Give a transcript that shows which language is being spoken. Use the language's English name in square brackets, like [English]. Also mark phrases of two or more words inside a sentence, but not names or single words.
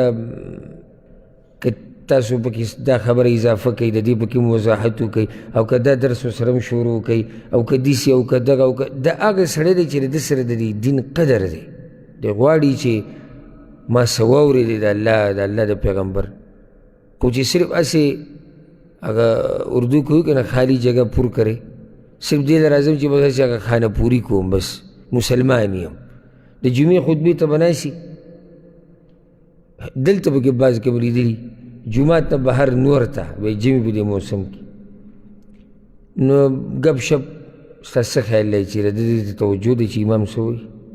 [Pashto] که تاسو پکې دا خبره اضافه کوي د دې پکې وضاحت وکوئ او که دا درس ورسره هم شروع کوي او که داسې او که دغه او که دا هغه سړی دی چې د ده سره د دې دین قدر دی دی غواړي چې ما څه واورېدې د الله د پیغمبر خو چې صرف هسې هغه اردو کوي که نه [Urdu] خالی جگہ پر کرے [Pashto] صرف دې ته راځم چې بس هسې هغه خانه پوری کوم بس مسلمان یم د جمعې خطبې ته به ناستي دلته پکې بعض کې به لیدلي جمعات نه بهر نور ته وایي جمعې په دې موسم کې نو ګپ شپ ستا څه خیال دی چې د دې ته توجه دی چې امام څه وایي